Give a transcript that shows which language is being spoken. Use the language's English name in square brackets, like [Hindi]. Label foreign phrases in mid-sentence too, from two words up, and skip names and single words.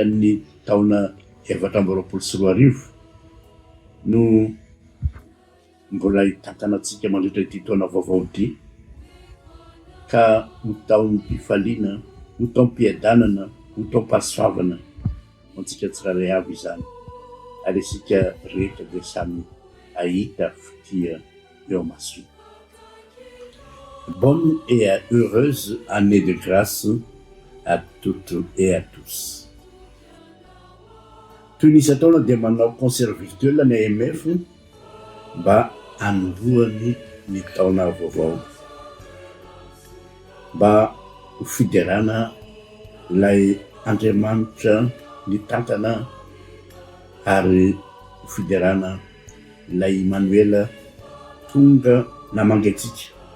[Malagasy] ny taona 2024 no mbola hitantana antsika mandritra ity taona vaovao ity, ka ho taon'ny mpifaliana, ho taom-piadanana, ho taom-pahasoavana antsika tsirairay avy izany, ary isika rehetra dia samy ahita fitia eo maso. [French] Bonne et heureuse année de grâce à toutes et à tous. [Malagasy] Toy ny isan-taona dia manao [French] concert virtuel [Malagasy] ny AMF mba hanombohany ny taona vaovao, mba ho fiderana ilay Andriamanitra nitantana ary ho fiderana ilay Emmanuel tonga namangatsika.